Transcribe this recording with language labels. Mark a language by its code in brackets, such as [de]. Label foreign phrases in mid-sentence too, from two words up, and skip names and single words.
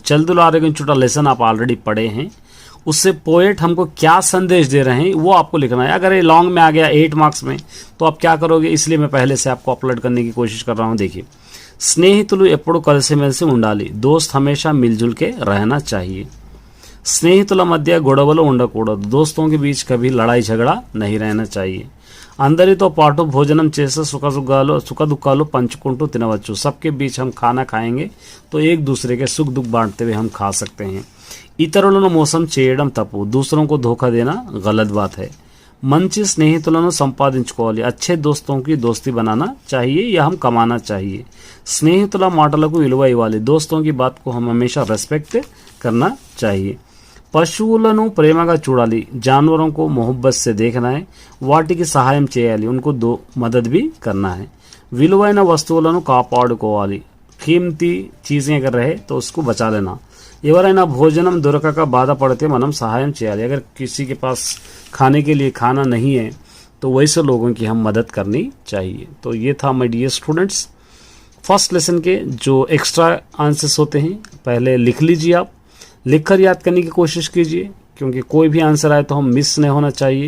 [hi] చల్దులు ఆరగించుట लेसन आप ऑलरेडी पढ़े हैं. उससे पोएट हमको क्या संदेश दे रहे हैं वो आपको लिखना है. अगर ये लॉन्ग में आ गया 8 मार्क्स में तो आप क्या करोगे, इसलिए मैं पहले से आपको अपलोड करने की कोशिश कर रहा हूँ. देखिए, [te] స్నేహితులు ఎప్పుడు కలిసిమెలిసి ఉండాలి. [hi] दोस्त हमेशा मिलजुल के रहना चाहिए. [te] స్నేహితుల మధ్య గొడవలు ఉండకూడదు. [hi] दोस्तों के बीच कभी लड़ाई झगड़ा नहीं रहना चाहिए. [te] అందరితో పాటు భోజనం చేసి సుఖ దుఃఖాలు పంచుకుంటూ తినవచ్చు. [hi] सबके बीच हम खाना खाएंगे तो एक दूसरे के सुख दुख बांटते हुए हम खा सकते हैं. [te] ఇతరులను మోసం చేయడం తప్పు. [hi] दूसरों को धोखा देना गलत बात है. [te] మంచి స్నేహితులను సంపాదించుకోవాలి. [hi] अच्छे दोस्तों की दोस्ती बनाना चाहिए या हम कमाना चाहिए. [te] స్నేహితుల మాటలకు విలువ ఇవ్వాలి. [hi] दोस्तों की बात को हम हमेशा रेस्पेक्ट करना चाहिए. [te] పశువులను ప్రేమగా చూడాలి. [hi] जानवरों को मोहब्बत से देखना है. [te] వాటికి సహాయం చేయాలి. [hi] उनको मदद भी करना है. [te] విలువైన వస్తువులను కాపాడుకోవాలి. [hi] कीमती चीजें अगर रहे तो उसको बचा लेना. [te] ఎవరైనా భోజనం దొరకక బాధపడితే మనం సహాయం చేయాలి. [hi] अगर किसी के पास खाने के लिए खाना नहीं है तो वैसे लोगों की हम मदद करनी चाहिए. तो ये था [en] my dear students first lesson [hi] के जो [en] extra answers [hi] होते हैं पहले लिख लीजिए. आप लिखकर याद करने की कोशिश कीजिए क्योंकि कोई भी आंसर आए तो हम मिस नहीं होना चाहिए.